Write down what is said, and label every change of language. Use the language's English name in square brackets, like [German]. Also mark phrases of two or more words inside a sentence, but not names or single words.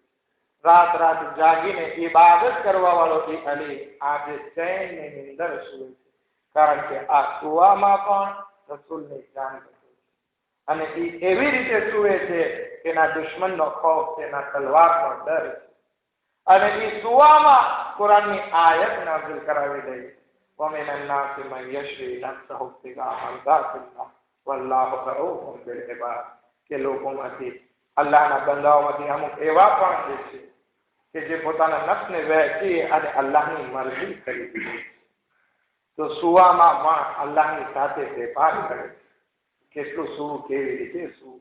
[Gujarati] રાત રાત જાગીને ઇબાદત કરવા વાળો એ અલી આજે ચૈનની નિંદર સૂવે છે, કારણ કે આ સુવામાં પણ રસૂલની જાન બચે છે. અને એ એવી રીતે સૂવે છે કે ના દુશ્મનનો ખૌફ છે, ના તલવારનો ડર છે. અને એ સુવામાં કુરાનની આયત નાઝિલ કરાવી દઈ, [Arabic] وَمِنَ النَّاسِ مَن يَشْرِي نَفْسَهُ ابْتِغَاءَ مَرْضَاتِ اللَّهِ وَاللَّهُ رَءُوفٌ بِالْعِبَادِ. [Gujarati] કે લોકોમાંથી, અલ્લાહના બંદાઓમાંથી અમુક એવા પણ છે કે જે પોતાના નફ્સને વહેંચી અને અલ્લાહની મરજી કરી દીધી, તો સુવામાં પણ અલ્લાહની સાથે વેપાર કરે. કેટલું સુવું, કેવી રીતે સુવું?